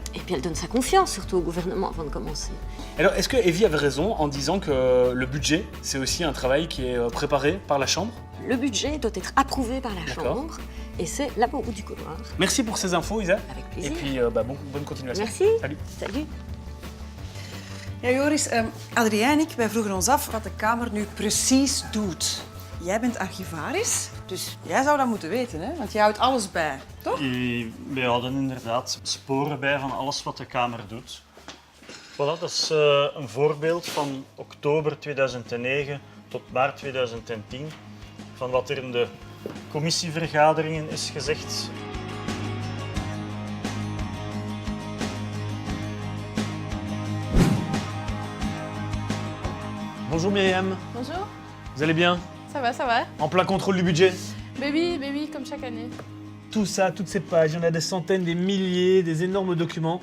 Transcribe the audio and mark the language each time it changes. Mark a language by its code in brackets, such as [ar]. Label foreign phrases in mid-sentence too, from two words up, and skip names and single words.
[fr] Et puis, elle donne sa confiance surtout au gouvernement avant de commencer. Alors, est-ce que Evie avait raison en disant que le budget, c'est aussi un travail qui est préparé par la Chambre? Le budget doit être approuvé par la D'accord. Chambre. Et c'est là-bas au bout du couloir. Merci pour ces infos, Isa. Avec plaisir. Et puis, bonne continuation. Merci. Salut. Salut. [nl] Ja, Joris, Adrien en ik, wij vroegen ons af wat de Kamer nu precies doet. Jij bent archivaris, dus jij zou dat moeten weten, hè? Want jij houdt alles bij, toch? Wij houden inderdaad sporen bij van alles wat de Kamer doet. Voilà, dat is een voorbeeld van oktober 2009 tot maart 2010 van wat er in de commissievergaderingen is gezegd. [fr] Bonjour Myriam, Bonjour, vous allez bien? ça va, ça va. En plein contrôle du budget. Baby, comme chaque année. Tout ça, toutes ces pages, il y en a des centaines, des milliers, des énormes documents.